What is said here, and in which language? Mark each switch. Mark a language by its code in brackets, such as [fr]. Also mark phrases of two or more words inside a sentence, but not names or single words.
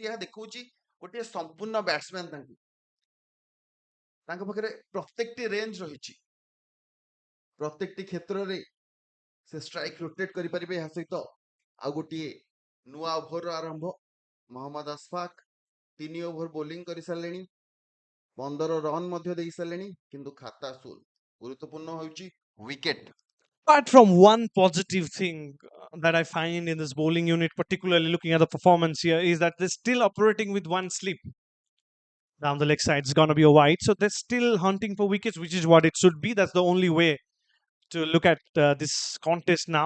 [or] ଏହା ଦେଖଉଛି ଗୋଟିଏ ସମ୍ପୂର୍ଣ୍ଣ ବ୍ୟାଟ୍ସମ୍ୟାନ୍ ତାଙ୍କ ପାଖରେ ପ୍ରତ୍ୟେକଟି ରେଞ୍ଜ ରହିଛି, ପ୍ରତ୍ୟେକଟି କ୍ଷେତ୍ରରେ ସେ [en] strike rotate [or] କରିପାରିବେ। ଏହା ସହିତ ଆଉ ଗୋଟିଏ ନୂଆ ଓଭରର ଆରମ୍ଭ। ମହମ୍ମଦ ଅସଫାକ 3 [en] over bowling [or] କରିସାରିଲେଣି, 15 ରନ୍ ମଧ୍ୟ ଦେଇ ସାରିଲେଣି, କିନ୍ତୁ ଖାତା ଶୂନ। ଗୁରୁତ୍ୱପୂର୍ଣ୍ଣ ହେଉଛି ୱିକେଟ୍। [en] Apart from one positive thing that I find in this bowling unit, particularly looking at the performance here, is that they're still operating with one slip. Down the leg side, it's going to be a wide. So they're still hunting for wickets, which is what it should be. That's the only way to look at this contest now.